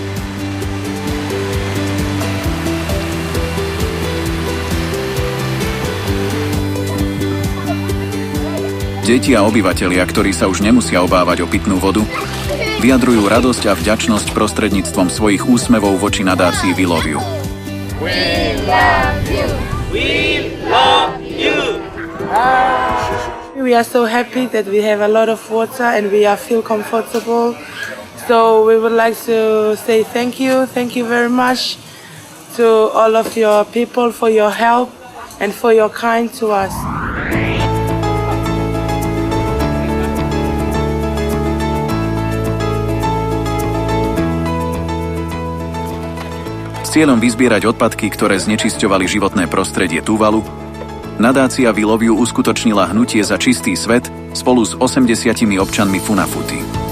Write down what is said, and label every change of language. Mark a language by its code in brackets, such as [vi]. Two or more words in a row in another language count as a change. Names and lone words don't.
[sk] Deti a obyvatelia, ktorí sa už nemusia obávať o pitnú vodu, vyjadrujú radosť a vďačnosť prostredníctvom svojich úsmevov voči nadácii We Love You. [en] We love you! We love you! We are so happy that we have a lot of water and we feel comfortable. So we would like to say thank you very much to all of your people for your help and for your kind to us. [sk] S cieľom vyzbierať odpadky, ktoré znečisťovali životné prostredie Tuvalu, nadácia We Love You uskutočnila hnutie za čistý svet spolu s 80 občanmi Funafuti.